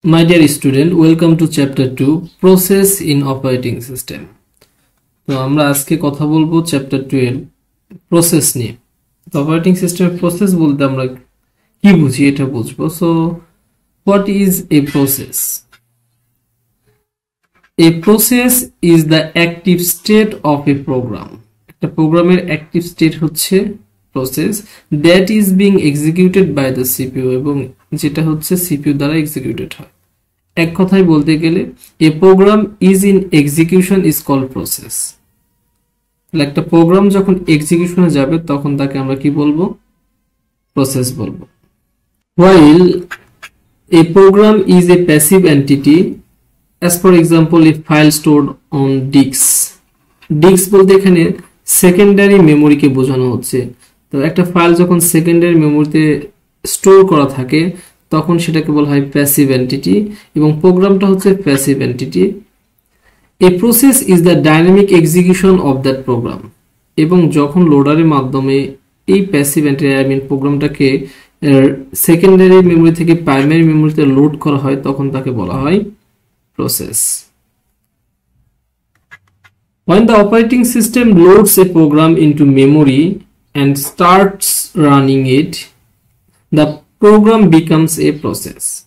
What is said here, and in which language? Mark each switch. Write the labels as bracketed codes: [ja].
[en] My dear student, welcome to chapter 2 process in operating system. [bn] তো আমরা আজকে কথা বলবো চ্যাপ্টার 2 এর প্রসেস নিয়ে। তো অপারেটিং সিস্টেমের প্রসেস বলতে আমরা কি বুঝি এটা বুঝবো। [en] So what is a process? A process is the active state of a program. [bn] একটা প্রোগ্রামের অ্যাক্টিভ স্টেট হচ্ছে process [en] that is being executed by the CPU [bn] এবং যেটা হচ্ছে CPU দ্বারা এক্সিকিউটেড হয়। এক কথায় বলতে গেলে [en] a program is in execution is called process. [bn] একটা প্রোগ্রাম যখন এক্সিকিউশনে যাবে তখন তাকে আমরা কি বলবো? প্রসেস বলবো। [en] While a program is a passive entity, as for example a file stored on disks. [bn] Disks বলতে এখানে সেকেন্ডারি মেমোরিকে বোঝানো হচ্ছে। তো একটা ফাইল যখন সেকেন্ডারি মেমোরিতে স্টোর করা থাকে তখন সেটাকে বলা হয় প্যাসিভ এন্টিটি এবং প্রোগ্রামটা হচ্ছে passive entity. [en] a process is the dynamic execution of that program [bn] এবং যখন লোডারের মাধ্যমে এই প্যাসিভ এন্টিটি প্রোগ্রামটাকে সেকেন্ডারি মেমোরি থেকে প্রাইমারি মেমোরিতে লোড করা হয় তখন তাকে বলা হয় process. [en] When the operating system loads a program into memory and starts running it, the program becomes a process.